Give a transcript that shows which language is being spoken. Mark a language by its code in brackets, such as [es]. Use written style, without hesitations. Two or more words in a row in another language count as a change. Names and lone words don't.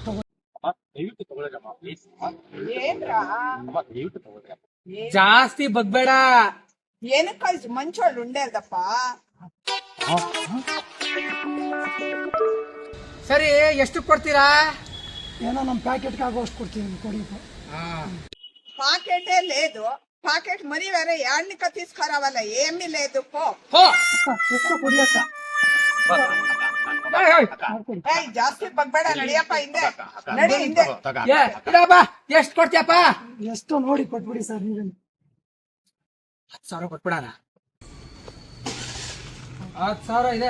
[kn] ಜಾಸ್ತಿ ಬಗ್ಬೇಡ. ಏನಕ್ಕ ಮಂಚೋಳು ಉಂಡೆ ಅಲ್ದಪ್ಪ. ಸರಿ, ಎಷ್ಟು ಕೊಡ್ತೀರಾ? ಏನೋ ನಮ್ಮ ಪ್ಯಾಕೆಟ್ಗೆ ಆಗೋಷ್ಟು ಕೊಡ್ತೀವಿ, ಕೊಡಿ. [te] పాకెటే లేదు, పాకెట్ మరి వేరే యాడ్నిక తీసుకురావాల, ఏమీ లేదు పో. [kn] ಜಾಸ್ತಿ ಬಗ್ಬೇಡ, ನಡಿಯಪ್ಪ ಹಿಂದೆ ನಡಿ, ಹಿಂದೆ. ಎಷ್ಟು ಕೊಡ್ತೀಯಪ್ಪ? ಎಷ್ಟು ನೋಡಿ ಕೊಟ್ಬಿಡಿ ಸರ್. ನೀವು 10,000 ಕೊಟ್ಬಿಡೋಣ. 10,000 ಇದೆ,